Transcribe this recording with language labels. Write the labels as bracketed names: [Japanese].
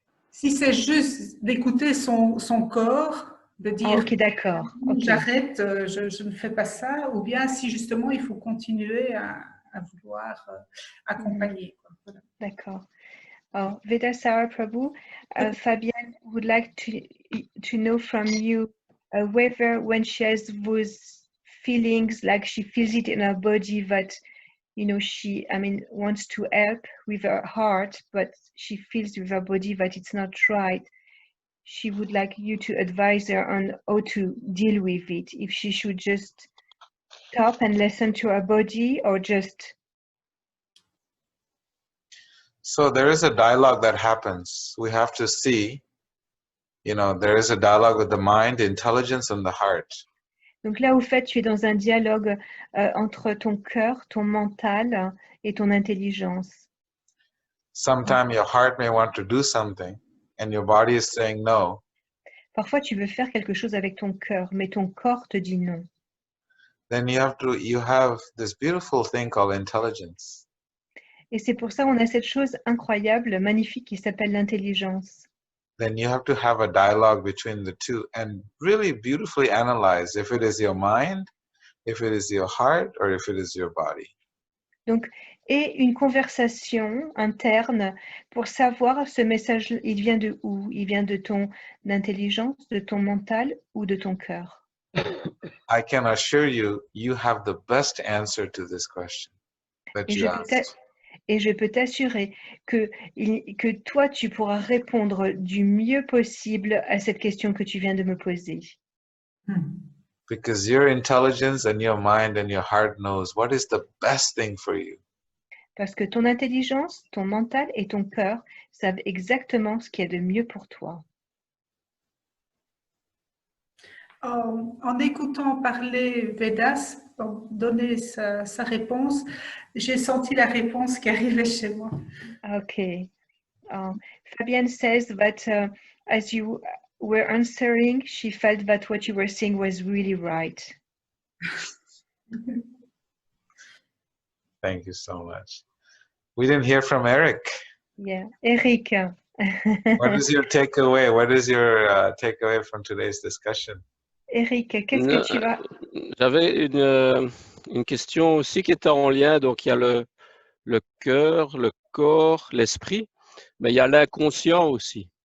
[French] Si c'est juste d'écouter son corps, de Ah, dire ok, d'accord. Ok. j'arrête, je ne fais pas ça, ou bien si justement il faut continuer à vouloir accompagner. Voilà. D'accord. [English] Oh, Vedasara Prabhu, Fabienne would like to know from you whether when she has those feelings, like she feels it in her body that, you know, she, wants to help with her heart, but she feels with her body that it's not right. She would like you to advise her on how to deal with it. If she should just stop and listen to her body or just... So there is a dialogue that happens. We have to see, there is a dialogue with the mind, the intelligence, and the heart. [French] Donc là, au fait, tu es dans un dialogue entre ton cœur, ton mental et ton intelligence. [English] Sometimes your heart may want to do something, and your body is saying no. [French] Parfois, tu veux faire quelque chose avec ton cœur, mais ton corps te dit non. [English] Then you have this beautiful thing called intelligence. [French] Et c'est pour ça qu'on a cette chose incroyable, magnifique, qui s'appelle l'intelligence. [English] Then you have to have a dialogue between the two and really beautifully analyze if it is your mind, if it is your heart, or if it is your body. [French] Donc, et une conversation interne pour savoir ce message, il vient de où? Il vient de ton intelligence, de ton mental ou de ton cœur? [English] I can assure you, you have the best answer to this question that you asked. [French] Et je peux t'assurer que toi, tu pourras répondre du mieux possible à cette question que tu viens de me poser. [English] Because your intelligence and your mind and your heart knows what is the best thing for you. [French] Parce que ton intelligence, ton mental et ton cœur savent exactement ce qu'il y a de mieux pour toi. En écoutant parler Vedas, donner sa réponse, j'ai senti la réponse qui arrivait chez moi. [English] Okay. Fabienne says that as you were answering, she felt that what you were saying was really right. Thank you so much. We didn't hear from Eric. Yeah, Eric. What is your takeaway? What is your takeaway from today's discussion? [French] Eric, qu'est-ce que tu vas... J'avais une question aussi qui était en lien. Donc, il y a le cœur, le corps, l'esprit, mais il y a l'inconscient aussi.